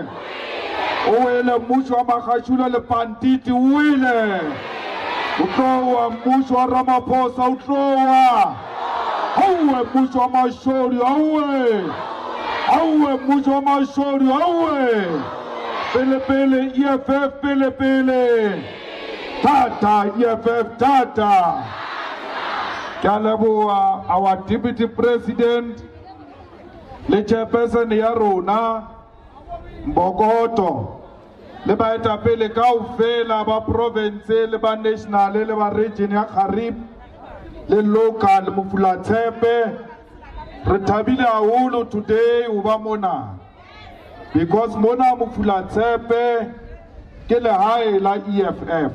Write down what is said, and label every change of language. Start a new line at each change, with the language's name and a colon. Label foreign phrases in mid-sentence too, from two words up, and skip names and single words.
Southern Sotho: Oele, Mushwa Makashule, le Pantiti, wile. Utoa, Mushwa Ramaphosa, utoa. Awe Mushwa Mashori, awe Mushwa Mashori, awe. Pele, EFF, pele. Tata, EFF, tata. Kalabua,
English: our deputy president,
Southern Sotho: le chairperson ya rona, Mbokoto, le ba etapele kaofela ba province, le ba national, le ba region ya Kharib, le local Mufulatsepe. Re thabile haholo today uba mona, because mona Mufulatsepe ke lehae la EFF.